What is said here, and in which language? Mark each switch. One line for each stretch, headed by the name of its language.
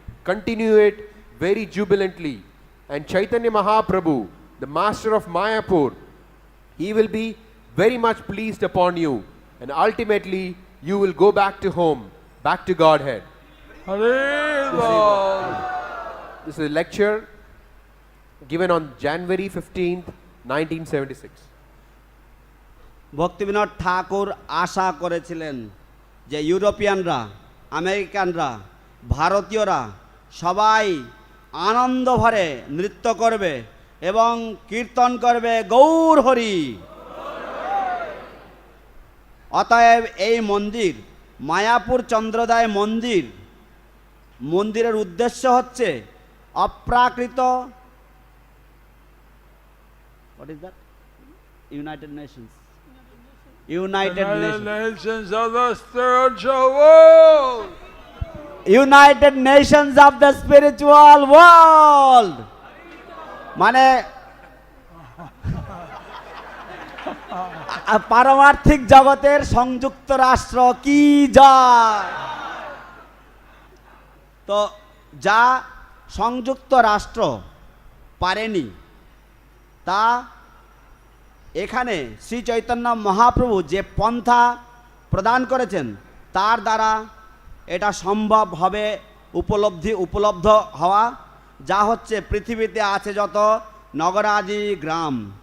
English: Continue it very jubilantly. And Chaitanya Mahaprabhu, the master of Mayapur, he will be very much pleased upon you. And ultimately, you will go back to home, back to Godhead. Hare Bol. This is a lecture given on January 15th, 1976.
Bangla: Bhaktivinod ঠাকুর আশা করেছিলেন যে ইউরোপিয়ানরা, আমেরিকানরা, ভারতীয়রা সবাই আনন্দ ভরে নৃত্য করবে এবং কীর্তন করবে গৌর হরি। অতএব এই মন্দির, মায়াপুর চন্দ্রোদয় মন্দির, মন্দিরের উদ্দেশ্য হচ্ছে অপ্রাকৃত,
English: what is that? United Nations. United United Nations. Nations of the spiritual world. United Nations of the spiritual world.
Bangla: মানে পারমার্থিক জগতের সংযুক্ত রাষ্ট্র কি জয়। তো যা সংযুক্ত রাষ্ট্র পারেনি তা এখানে শ্রী চৈতন্য মহাপ্রভু যে পন্থা প্রদান করেছেন তার দ্বারা এটা সম্ভব হবে, উপলব্ধ হওয়া, যা হচ্ছে পৃথিবীতে আছে যত নগরাদি গ্রাম।